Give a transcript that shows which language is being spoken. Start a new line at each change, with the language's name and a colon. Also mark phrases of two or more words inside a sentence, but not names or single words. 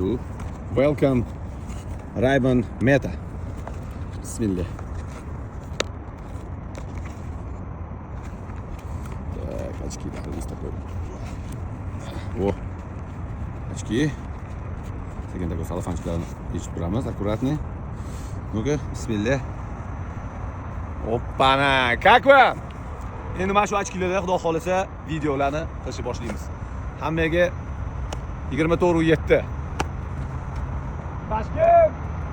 English: Welcome Ray-Ban Meta. Bismillah.
Russian: Очки есть такой. О, очки.
Uzbek: Sekin
Russian: такой салафанчикlarni
Uzbek: yechib turamiz,
Russian: аккуратный. Ну-ка, bismillah. Oppana, как вы?
Uzbek: Endi mana shu ochkilarda xudo xolasa videolarni qilishni boshlaymiz. Hammaga 24.7. Toshkent